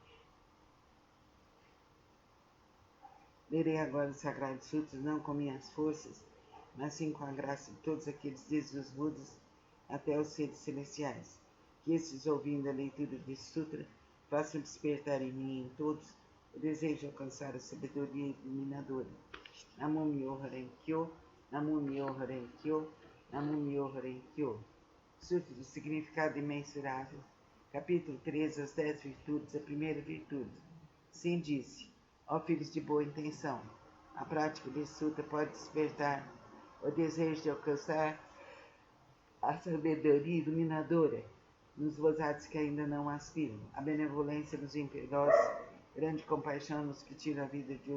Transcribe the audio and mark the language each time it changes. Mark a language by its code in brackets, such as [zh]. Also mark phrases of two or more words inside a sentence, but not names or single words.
[pt] Lerei agora os Sagrados Sutras não com minhas forças, mas sim com a graça de todos aqueles desde os Budas até os seres celestiais. Que estes, ouvindo a leitura deste sutra, façam despertar em mim e em todos o desejo de alcançar a sabedoria iluminadora. [ja] 南無妙法蓮華経、南無妙法蓮華経、南無妙法蓮華経. [pt] Sutra do significado imensurável. Capítulo 13, as 10 virtudes, a primeira virtude. Sim disse, ó filhos de boa intenção, a prática deste sutra pode despertar o desejo de alcançar a sabedoria iluminadora nos gozados que ainda não aspiram, a benevolência nos imperiosos, grande compaixão nos que tiram a vida de